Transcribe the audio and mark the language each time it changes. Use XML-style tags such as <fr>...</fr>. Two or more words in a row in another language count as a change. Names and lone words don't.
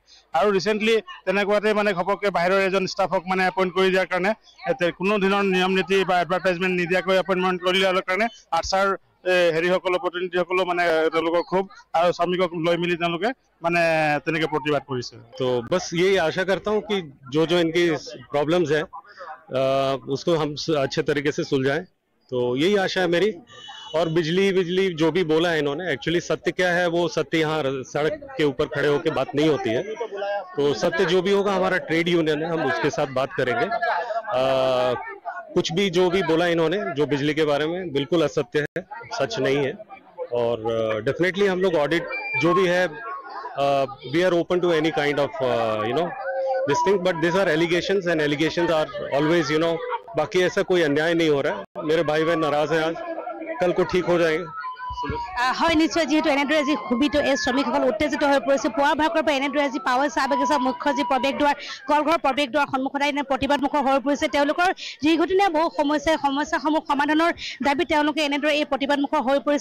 <as>আৰু ৰিচেণ্টলি তেনেকুৱাতে মানে ঘপককৈ বাহিৰৰ এজন ষ্টাফক মানে এপইণ্ট কৰি দিয়াৰ কাৰণে, কোনো ধৰণৰ নিয়ম নীতি বা এডভাৰটাইজমেণ্ট নিদিয়াকৈ এপইণ্টমেণ্ট কৰি দিয়াৰ কাৰণে আটছাৰ হেৰিসকলৰ প্ৰতিনিধিসকলেও মানে তেওঁলোকৰ ক্ষোভ আৰু শ্ৰমিকক লৈ মিলি তেওঁলোকে মানে তেনেকে প্ৰতিবাদ কৰিছে।</as> <hi>तो बस यही आशा करता हूँ कि जो इनकी प्रॉब्लम्स है उसको हम अच्छे तरीके से सुलझाएं तो यही आशा है मेरी। और बिजली जो भी बोला है इन्होंने, एक्चुअली सत्य क्या है वो सत्य यहाँ सड़क के ऊपर खड़े होकर बात नहीं होती है। तो सत्य जो भी होगा, हमारा</hi> <en>trade union</en> <hi>है, हम उसके साथ बात करेंगे। कुछ भी जो भी बोला इन्होंने जो बिजली के बारे में, बिल्कुल असत्य है, सच नहीं है। और डेफिनेटली हम लोग ऑडिट जो भी है,</hi> <en>we are open to any kind of this thing, but this are allegations and allegations are always</en> <hi>बाकी ऐसा कोई अन्याय नहीं हो रहा है। मेरे भाई बहन नाराज हैं, आज कल को ठीक हो जाएंगे।</hi> <as>হয় নিশ্চয়, যেহেতু এনেদৰে আজি ক্ষোভিত এই শ্ৰমিকসকল উত্তেজিত হৈ পৰিছে। পুৱাৰ ভাগৰ পৰা এনেদৰে আজি পাৱৈ চাহ বাগিচাৰ মুখ্য যি প্ৰৱেশদ্বাৰ, কলঘৰ প্ৰৱেশদ্বাৰ সন্মুখত এনে প্ৰতিবাদমুখৰ হৈ পৰিছে। তেওঁলোকৰ দীৰ্ঘদিনীয়া বহু সমস্যাসমূহ সমাধানৰ দাবী তেওঁলোকে এনেদৰে এই প্ৰতিবাদমুখৰ হৈ পৰিছে।</as>